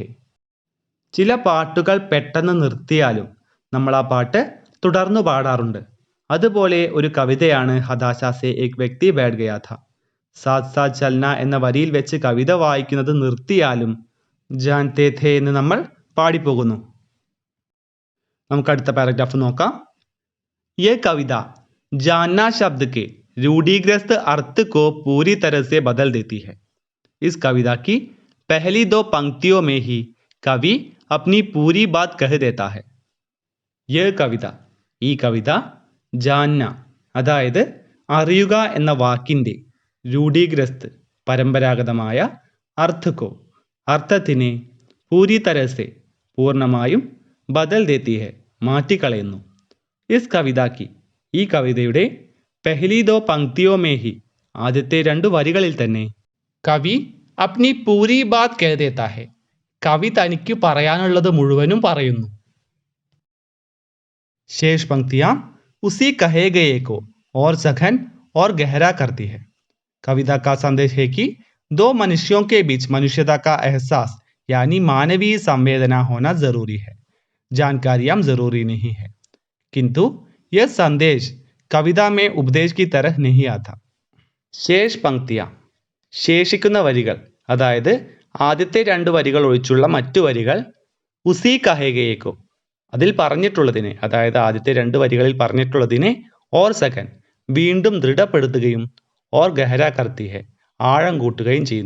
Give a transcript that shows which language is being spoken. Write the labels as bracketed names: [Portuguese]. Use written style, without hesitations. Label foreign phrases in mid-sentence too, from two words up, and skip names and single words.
[Malayalam] ചില പാട്ടുകൾ പെട്ടെന്ന് നിർത്തിയാലും നമ്മൾ ആ പാട്ട് തുടർന്നു പാടാറുണ്ട്. അതുപോലെ ഒരു കവിതയാണ് [Hindi] हताशा से एक व्यक्ति बैठ गया था. साथ साथ चलना [Malayalam] എന്ന വരിയിൽ വെച്ച് കവിത വായിക്കുന്നത് നിർത്തിയാലും [Hindi] जानते थे [Malayalam] എന്ന് നമ്മൾ പാടിപ്പോകുന്നു. നമുക്ക് അടുത്ത പാരഗ്രാഫ് നോക്കാം. [Hindi] ये कविता जानना शब्द के रूढ़िग्रस्त अर्थ को पूरी तरह से बदल देती है. इस कविता की पहली दो पंक्तियों में ही कवि अपनी पूरी बात कह देता है. यह कविता [Malayalam] ഈ കവിത ജാന്ന അതായത് അറിയുക എന്ന വാക്കിൻ്റെ രൂഢീഗ്രസ്ത് പരമ്പരാഗതമായ അർത്ഥക്കോ അർത്ഥത്തിനെ [Hindi] पूरी तरह से [Malayalam] പൂർണ്ണമായും [Hindi] बदल देती है [Malayalam] മാറ്റിക്കളയുന്നു. [Hindi] इस कविता की [Malayalam] ഈ കവിതയുടെ [Hindi] पहली दो पंक्तियों में ही [Malayalam] ആദ്യത്തെ രണ്ടു വരികളിൽ തന്നെ കവി [Hindi] अपनी पूरी बात कह देता है [Malayalam] കവി തനിക്ക് പറയാനുള്ളത് മുഴുവനും പറയുന്നു. [Hindi] शेष पंक्तियां उसी कहे गए को और सघन और गहरा करती है. कविता का संदेश है कि दो मनुष्यों के बीच मनुष्यता का एहसास यानी मानवीय संवेदना होना जरूरी है. जानकारियां जरूरी नहीं है. किंतु यह संदेश कविता में उपदेश की तरह नहीं आता. शेष पंक्तियां [Malayalam] ശേഷിക്കുന്ന വരികൾ അതായത് ആദ്യത്തെ രണ്ട് വരികൾ ഒഴിച്ചുള്ള മറ്റു വരികൾ [Hindi] उसी कहे गए को [Malayalam] അതിൽ പറഞ്ഞിട്ടുള്ളതിനെ അതായത് ആദ്യത്തെ രണ്ട് വരികളിൽ പറഞ്ഞിട്ടുള്ളതിനെ [Hindi] और सघन [Malayalam] വീണ്ടും ദൃഢപ്പെടുത്തുകയും [Hindi] और गहरा करती है [Malayalam] ആഴം കൂട്ടുകയും ചെയ്യുന്നു.